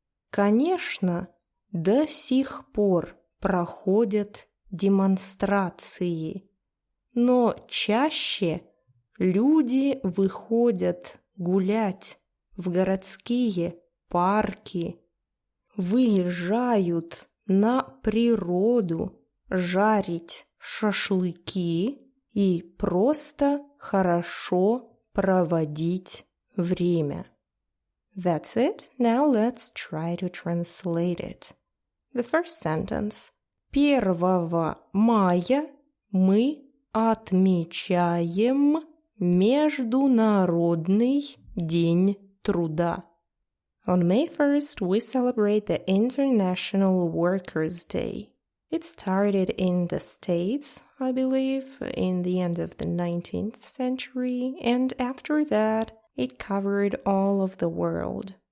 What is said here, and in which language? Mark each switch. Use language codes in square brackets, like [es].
[ru] Конечно, до сих пор проходят демонстрации, но чаще люди выходят гулять в городские парки, выезжают на природу жарить шашлыки и просто хорошо проводить время. [en] That's it. Now let's try to translate it. The first sentence. [ru] 1 мая мы отмечаем Международный день труда. [en] On May 1st, we celebrate the International Workers' Day. It started in the States, I believe, in the end of the 19th century, and after that, it covered all of the world.